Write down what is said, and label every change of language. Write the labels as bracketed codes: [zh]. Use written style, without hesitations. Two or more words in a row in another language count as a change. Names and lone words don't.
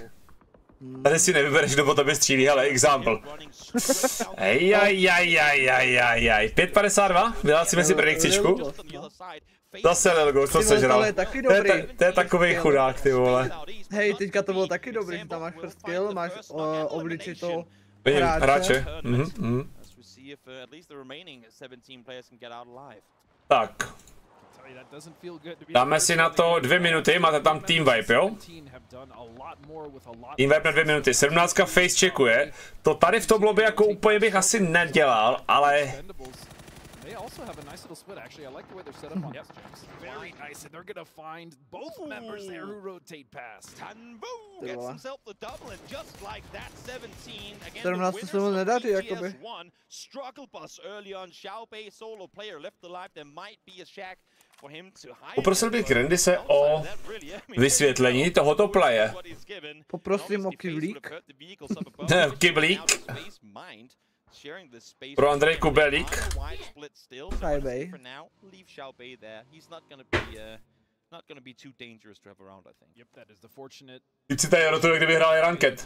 [cs] Tady si nevybereš, kdo po tobě střílí, ale example. Ejajajajajajajaj. 5,52? Vyhlásíme si predikcičku. Zase Lelgo, co sežral. To je takovej chudák, ty vole. Hej, teďka to bylo taky dobrý, že tam máš [en] first kill, [cs] máš obličej toho hráče. Tak. Dáme si na to 2 minuty, máte tam [en] team wipe, [cs] jo? [en] Team wipe [cs] na 2 minuty, 17 face checkuje. To tady v tom lobby jako úplně bych asi nedělal, ale... [en] Also have a nice little split actually. I like the way they're set up on this. Very nice, and they're gonna find both members there who rotate past. Tanbu gets himself the double, and just like that, 17 again. The winners of PS1 struggle bus early on. Xiaobei solo player left alive. There might be a shack for him to hide. [cs] Poprosil bych Grandise o vysvětlení tohoto playe. Poprosím o kyblík. Kyblík. Pro Andrej Kubelík. Xiaobei. Teď si tady rotuje, kdyby hráli ranket.